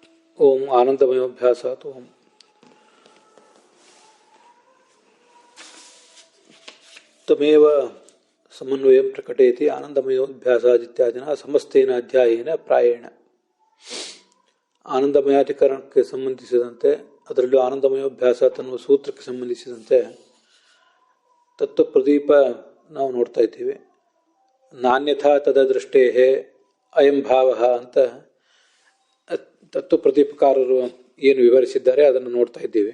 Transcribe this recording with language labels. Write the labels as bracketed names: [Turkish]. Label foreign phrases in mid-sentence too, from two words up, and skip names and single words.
[Sanskrit] ओम आनंदमयोभ्यासात् ओम तमेव समन्वयं प्रकटयति आनंदमयोभ्यासादित्यादिना समस्तेन अध्यायेन प्रायेण [Kannada] ಆನಂದಮಯಾಧಿಕರಣಕ್ಕೆ ಸಂಬಂಧಿಸಿದಂತೆ ಅದರಲ್ಲೂ ಆನಂದಮಯೋಭ್ಯಾಸ ಅನ್ನುವ ಸೂತ್ರಕ್ಕೆ ಸಂಬಂಧಿಸಿದಂತೆ ತತ್ವಪ್ರದೀಪ ನಾವು ನೋಡ್ತಾ ಇದ್ದೀವಿ. [Sanskrit] ನಾನ್ಯಥಾ ತದದೃಷ್ಟೇ ಅಯಂ ಭಾವ [Kannada] ಅಂತ ತತ್ವಪ್ರದೀಪಕಾರರು ಏನು ವಿವರಿಸಿದ್ದಾರೆ ಅದನ್ನು ನೋಡ್ತಾ ಇದ್ದೀವಿ.